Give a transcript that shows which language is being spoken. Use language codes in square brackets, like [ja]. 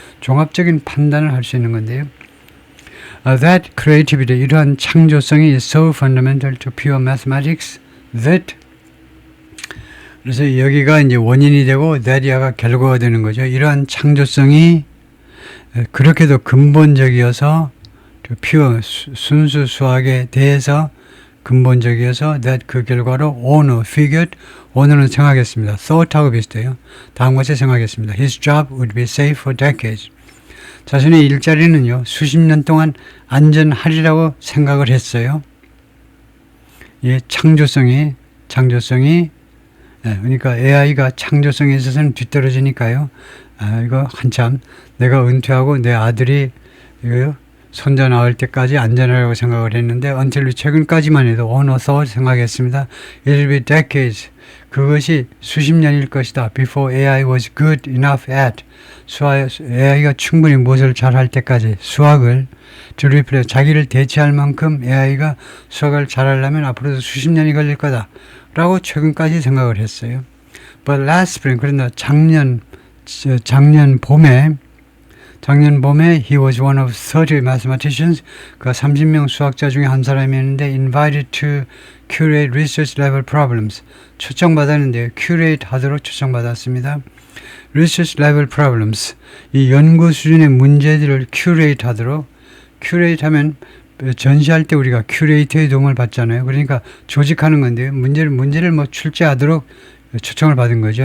[ko] 종합적인 판단을 할 수 있는 건데요. [en] That creativity, [ko] 이러한 창조성이 [en] is so fundamental to pure mathematics that, [ko] 그래서 여기가 이제 원인이 되고 that이가 결과가 되는 거죠. 이러한 창조성이 그렇게도 근본적이어서, pure, 순수 수학에 대해서 근본적이어서 that, 그 결과로 [en] owner figured, [ko] owner는 생각했습니다. thought하고 비슷해요. 다음과 같이 생각했습니다. [en] His job would be safe for decades. [ko] 자신의 일자리는요, 수십 년 동안 안전하리라고 생각을 했어요. 예, 창조성이, 그러니까 AI가 창조성에 있어서는 뒤떨어지니까요. 이거 한참 내가 은퇴하고 내 아들이 손자 낳을 때까지 안전하라고 생각을 했는데, until 최근까지만 해도 thought 생각했습니다. [en] It'll be decades. [ko] 그것이 수십 년일 것이다. [en] Before AI was good enough at. [ko] AI가 충분히 무엇을 잘할 때까지 수학을 [en] to replace, [ko] 자기를 대체할 만큼 AI가 수학을 잘하려면 앞으로도 수십 년이 걸릴 거다 라고 최근까지 생각을 했어요. [en] But last spring, [ko] 그러나 작년 봄에 [en] he was one of 30 mathematicians, [ko] 그 30명 수학자 중에 한 사람이었는데 [en] invited to curate research level problems, [ko] 초청받았는데요. curate 하도록 초청받았습니다. [en] research level problems, [ko] 이 연구 수준의 문제들을 curate 하도록, curate 하면 전시할 때 우리가 큐레이터의 도움을 받잖아요. 그러니까 조직하는 건데요. 문제를 출제하도록 초청을 받은 거죠.